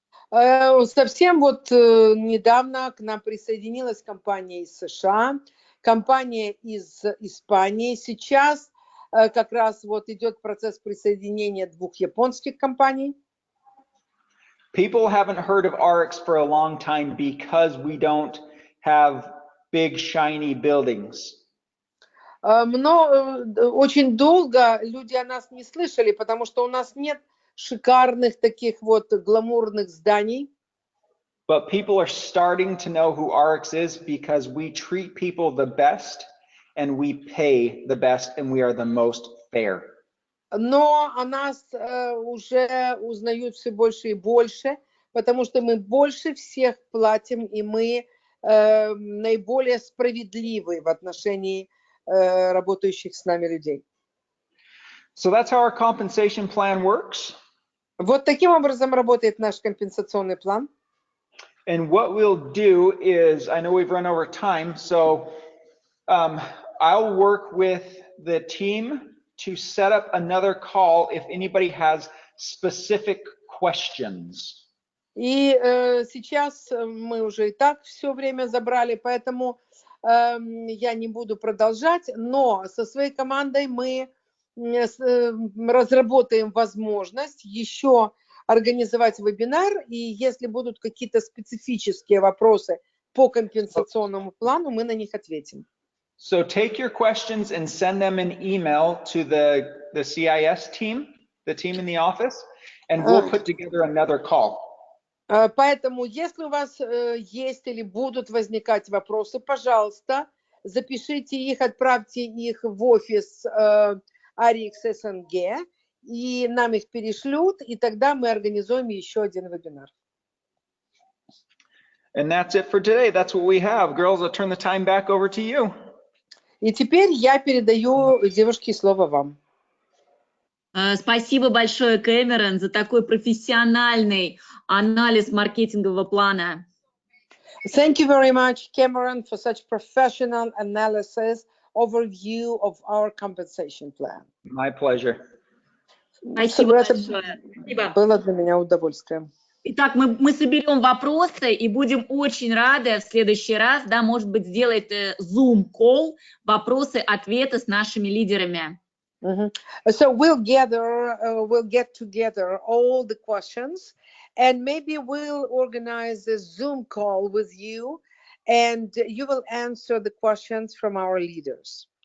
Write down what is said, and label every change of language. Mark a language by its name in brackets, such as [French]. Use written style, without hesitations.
[Russian] Совсем вот недавно к нам присоединилась компания из США, компания из Испании. Сейчас как раз вот идет процесс присоединения 2 японских компаний. [English] People haven't heard of ARIIX for a long time because we don't have big shiny buildings. [Russian] Но очень долго люди о нас не слышали, потому что у нас нет шикарных таких вот гламурных зданий. [English] But people are starting to know who ARIIX is because we treat people the best and we pay the best and we are the most fair. [Russian] Но о нас уже узнают все больше и больше, потому что мы больше всех платим, и мы наиболее справедливы в отношении работающих с нами людей. [English] So that's how our compensation plan works. [Russian] Вот таким образом работает наш компенсационный план. [English] And what we'll do is, I know we've run over time, so I'll work with the team to set up another call if anybody has specific questions. [Russian] И сейчас мы уже и так все время забрали, поэтому я не буду продолжать, но со своей командой мы разработаем возможность еще организовать вебинар, и если будут какие-то специфические вопросы по компенсационному плану, мы на них ответим. [English] So take your questions and send them an email to the CIS team, the team in the office, and we'll put together another call. [Russian] Поэтому, если у вас есть или будут возникать вопросы, пожалуйста, запишите их, отправьте их в офис ARIIX СНГ, и нам их перешлют, и тогда мы организуем еще один вебинар. [English] And that's it for today. That's what we have. Girls, I'll turn the time back over to you. [Russian] И теперь я передаю, девушки, слово вам. Спасибо большое, Кэмерон, за такой профессиональный анализ маркетингового плана. [English] Thank you very much, Cameron, for such professional analysis, overview of our compensation plan. My pleasure. [Russian] Спасибо Это большое. Спасибо. было для меня удовольствием. Итак, мы соберем вопросы и будем очень рады в следующий раз, да, может быть, сделать Zoom-колл, вопросы-ответы с нашими лидерами. [English] So we'll get together all the questions, and maybe we'll organize a Zoom call with you, and you will answer the questions from our leaders.